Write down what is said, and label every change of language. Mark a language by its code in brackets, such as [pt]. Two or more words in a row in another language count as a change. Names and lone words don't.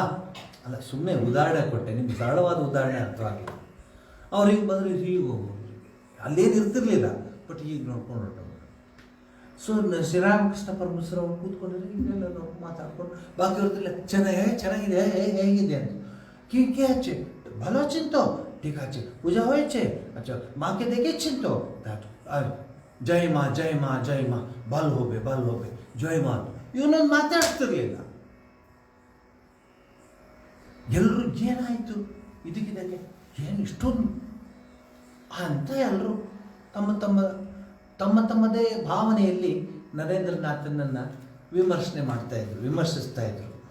[kn] ಅಲ್ಲ, ಸುಮ್ಮನೆ ಉದಾಹರಣೆ ಕೊಟ್ಟೆ, ನಿಮ್ಗೆ ಸರಳವಾದ ಉದಾಹರಣೆ ಅರ್ಥವಾಗಿಲ್ಲ. ಅವ್ರು ಹಿಂಗೆ ಬಂದರೆ ಹೀಗೆ ಹೋಗೋದು, ಅಲ್ಲೇನು ಇರ್ತಿರ್ಲಿಲ್ಲ, ಬಟ್ ಈಗ ನೋಡ್ಕೊಂಡು ಹೊರಟೋರು. ಸೊ ಶ್ರೀರಾಮಕೃಷ್ಣ ಪರಮಹಂಸರು ಅವ್ರು ಕೂತ್ಕೊಂಡಿದ್ರೆ ಹಿಂಗೆಲ್ಲ ನೋಡ್ಕೊಂಡು ಮಾತಾಡ್ಕೊಂಡು ಬಾಕಿ ಇರ್ತಿಲ್ಲ. ಚೆನ್ನಾಗಿದೆ ಹೇಗಿದೆ ಅಂತ [bn] কি আছে ভালো আছেন তো, ঠিক আছে, পূজা হয়েছে, আচ্ছা মাকে দেখেছেন তো, আর জয় মা জয় মಾ জয় মಾ, ভালো হবে জয় মಾ, [kn] ಇವನೊಂದು ಮಾತಾಡ್ತಿರ್ಲಿಲ್ಲ. ಎಲ್ಲರೂ ಏನಾಯಿತು ಇದಕ್ಕಿದ್ದಾಗೆ, ಏನು ಇಷ್ಟೊಂದು ಅಂತ ಎಲ್ಲರೂ ತಮ್ಮದೇ ಭಾವನೆಯಲ್ಲಿ ನರೇಂದ್ರನಾಥನನ್ನು ವಿಮರ್ಶಿಸ್ತಾ ಇದ್ರು.